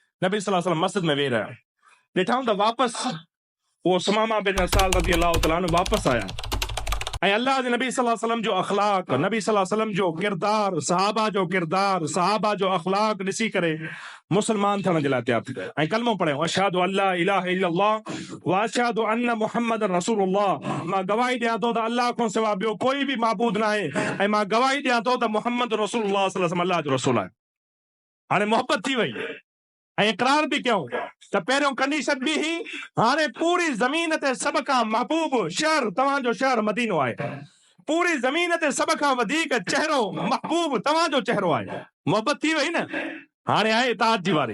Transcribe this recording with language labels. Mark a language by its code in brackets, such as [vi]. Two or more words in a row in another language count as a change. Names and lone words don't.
[sd] नबी सल्लल्लाहु अलैहि वसल्लम मस्जिद में [hi] वेह रहा है। [sd] ॾिठऊं त वापसि वो सुमामा बिन असाल [ar] رضي الله تعالى عنه [sd] वापसि आया ऐं अल्लाह जे नबी [ar] صلى الله عليه وسلم [sd] जो अखलाक, नबी सल्लल्लाहु अलैहि वसल्लम जो किरदार, सहाबा जो किरदार, सहाबा जो अखलाक ॾिसी करे मुसलमान थियण जे लाइ तयार थी विया ऐं कलमो पढ़ियो, [ar] أشهد أن لا إله إلا الله وأشهد أن محمدا رسول الله. [sd] मां गवाही ॾियां थो त अल्लाह खां सिवा ॿियो कोई बि माबूद न आहे ऐं मां गवाही ॾियां थो त मुहम्मद [ar] رسول الله صلى الله عليه وسلم [sd] अल्लाह जो रसूल आहे। हाणे मोहब्बत थी वई ऐं इकरार भी कयूं त पहिरियों कंडीशन बि ही, हाणे पूरी ज़मीन ते सभ खां महबूब शहर तव्हांजो शहर मदीनो आहे। पूरी ज़मीन ते सभ खां वधीक चेहरो महबूब तव्हांजो चेहरो आहे। मोहब्बत थी वई न। हाणे आहे इताअत जी वारी।